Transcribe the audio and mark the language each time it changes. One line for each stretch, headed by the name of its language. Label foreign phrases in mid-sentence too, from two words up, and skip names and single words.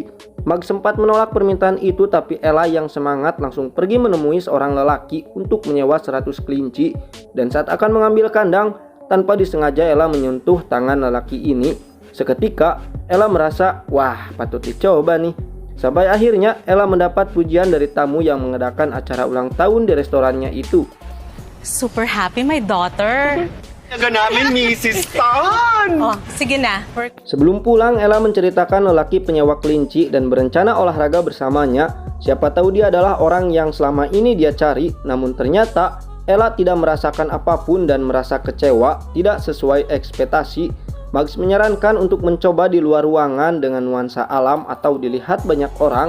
Indonesian: Mag sempat menolak permintaan itu, tapi Ella yang semangat langsung pergi menemui seorang lelaki untuk menyewa 100 kelinci. Dan saat akan mengambil kandang, tanpa disengaja Ella menyentuh tangan lelaki ini. Seketika Ella merasa, wah patut dicoba nih. Sampai akhirnya Ella mendapat pujian dari tamu yang mengadakan acara ulang tahun di restorannya itu.
English: Super happy, my daughter.
Filipino: Yaga namin, Mrs. Tan! Oh, sige na.
Indonesian: Sebelum pulang, Ella menceritakan lelaki penyewa kelinci dan berencana olahraga bersamanya. Siapa tahu dia adalah orang yang selama ini dia cari, namun ternyata Ella tidak merasakan apapun dan merasa kecewa, tidak sesuai ekspektasi. Mags menyarankan untuk mencoba di luar ruangan dengan nuansa alam atau dilihat banyak orang.